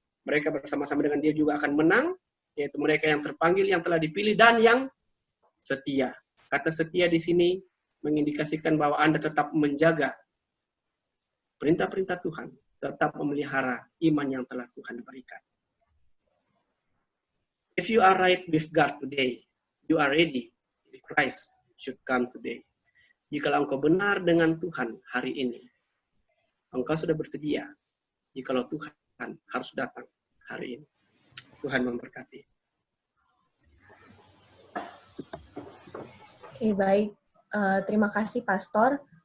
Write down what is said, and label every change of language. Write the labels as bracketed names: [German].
[Indonesian] Mereka bersama-sama dengan dia juga akan menang, yaitu mereka yang terpanggil, yang telah dipilih, dan yang setia. Kata setia di sini mengindikasikan bahwa Anda tetap menjaga perintah-perintah Tuhan, tetap memelihara iman yang telah Tuhan berikan. [English] If you are right with God today, you are ready if Christ should come today. [Indonesian] Jikalau engkau benar dengan Tuhan hari ini, engkau sudah bersedia. jikalau Tuhan harus datang hari ini. Tuhan memberkati. Oke, baik. Terima kasih, Pastor.